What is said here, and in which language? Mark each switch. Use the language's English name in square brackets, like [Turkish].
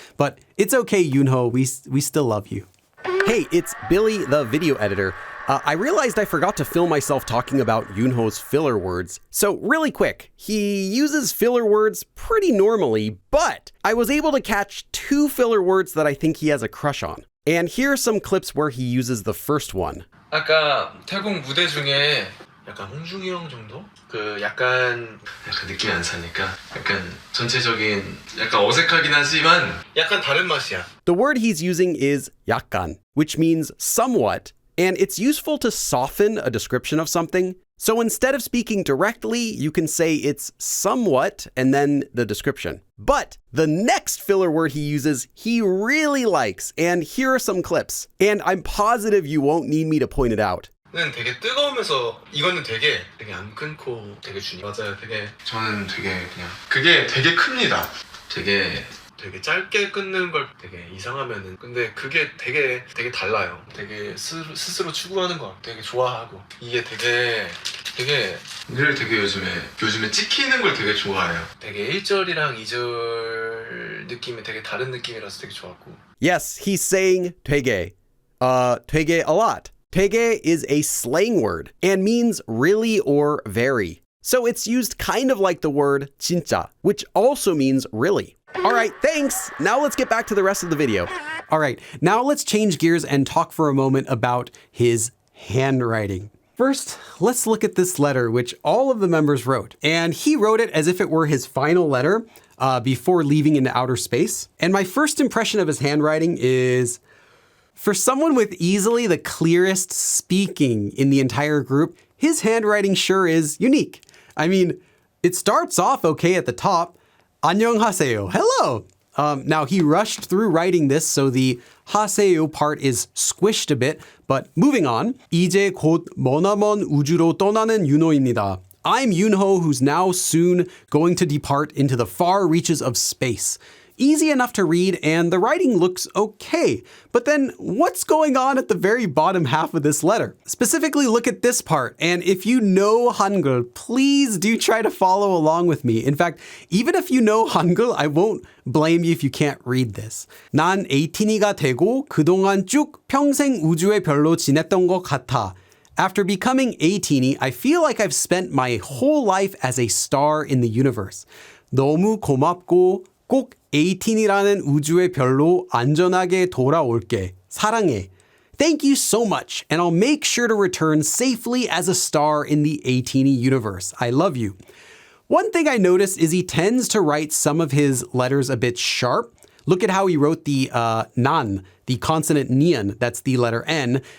[English] But it's okay, Yunho, we still love you. Hey, it's Billy, the video editor. I realized I forgot to film myself talking about Yunho's filler words. So really quick, he uses filler words pretty normally, but I was able to catch two filler words that I think he has a crush on. And here are some clips where he uses the first one. [Korean] 아까 태국 무대 중에 약간 홍중이 형 정도? 약간 느낌이 안 사니까 약간 전체적인 약간 어색하긴 하지만 약간 다른 맛이야. [English] The word he's using is 약간, which means somewhat, and it's useful to soften a description of something. So instead of speaking directly, you can say it's somewhat and then the description. But the next filler word he uses, he really likes, and here are some clips. And I'm positive you won't need me to point it out. [Korean] 는 되게 뜨거우면서 이거는 되게 안 끊고 되게 주니 맞아요. 저는 되게 그냥 그게 되게 큽니다. 되게 짧게 끊는 걸 되게 이상하면은 근데 그게 되게 달라요. 되게 스스로 추구하는 거 되게 좋아하고 이게 되게 늘 되게 요즘에 찍히는 걸 되게 좋아해요. 되게 1절이랑 2절 느낌이 되게 다른 느낌이라서 되게 좋았고. [English] Yes, he's saying 되게. 되게 a lot. 되게 is a slang word and means really or very. So it's used kind of like the word 진짜, which also means really. All right, thanks. Now let's get back to the rest of the video. All right, now let's change gears and talk for a moment about his handwriting. First, let's look at this letter, which all of the members wrote. And he wrote it as if it were his final letter before leaving into outer space. And my first impression of his handwriting is, for someone with easily the clearest speaking in the entire group, his handwriting sure is unique. I mean, it starts off okay at the top. [Korean] 안녕하세요. [English] Hello. Now, he rushed through writing this, so the 하세요 part is squished a bit. But moving on. [Korean] 이제 곧 머나먼 우주로 떠나는 윤호입니다. [English] I'm Yunho, who's now soon going to depart into the far reaches of space. easy enough to read and the writing looks okay. But then what's going on at the very bottom half of this letter? Specifically, look at this part. And if you know Hangul, please do try to follow along with me. In fact, even if you know Hangul, I won't blame you if you can't read this. [Korean] 난 에이틴이가 되고 그동안 쭉 평생 우주의 별로 지냈던 것 같아. [English] After becoming 18, I feel like I've spent my whole life as a star in the universe. [Korean] 너무 고맙고 꼭 18이라는 우주의 별로 안전하게 돌아올게. 사랑해. [English] Thank you so much, and I'll make sure to return safely as a star in the 18 universe. I love you. One thing I noticed is he tends to write some of his letters a bit sharp. Look at how he wrote the nan, the consonant nian, that's the letter N.